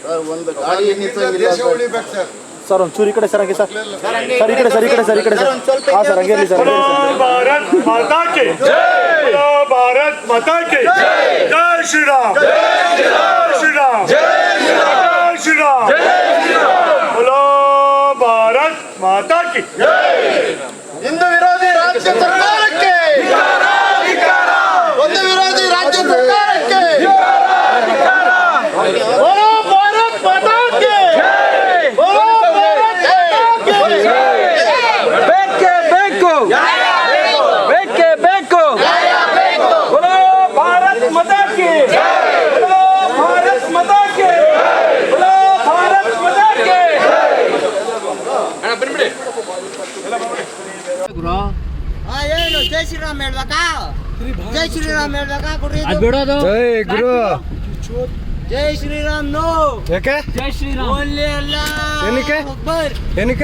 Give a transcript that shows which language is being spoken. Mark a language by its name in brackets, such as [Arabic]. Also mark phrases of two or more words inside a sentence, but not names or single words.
[Kannada] ಸರ್ ಒಂಚೂರು ಈ ಕಡೆ ಸರ್, ಹಂಗೆ ಸರ್, ಸರ್ ಈ ಕಡೆ ಸರ್, ಈ ಕಡೆ ಸರ್, ಈ ಕಡೆ ಸರ್. ಹಾಂ ಸರ್, ಹಂಗೆ ಇರಲಿ ಸರ್. [Hindi] भारत माता की जय, भारत माता की जय श्रीराम, जय श्रीराम, जय श्रीराम, बोलो भारत माता की [Kannada] ಹಿಂದೂ ವಿರೋಧಿ ರಾಜ್ಯ ಸರ್ಕಾರಕ್ಕೆ, ಒಂದು ವಿರೋಧಿ ರಾಜ್ಯ ಸರ್ಕಾರಕ್ಕೆ, [Hindi] बोलो भारत माता की, बोलो भारत माता की, [Kannada] ಬೇಕೇ ಬೇಕು, ಬೇಕೇ ಬೇಕು, [Hindi] बोलो भारत माता की, बोलो भारत माता की, बोलो भारत माता की. [Kannada] ಏನು [Hindi] जय श्रीराम [Kannada] ಹೇಳ್ಬೇಕಾ? [Hindi] जय श्रीराम [Kannada] ಹೇಳ್ಬೇಕಾ? ಕೊಡ್ರಿ ಬಿಡೋದು. ಜೈ ಗುರು, [Hindi] जय श्रीराम. ನೋ, [Kannada] ಯಾಕೆ? [Hindi] जय श्रीराम [Kannada] ಓನ್ಲಿ ಅಲ್ಲ. ಏನಕ್ಕೆ? ಏನಕ್ಕೆ?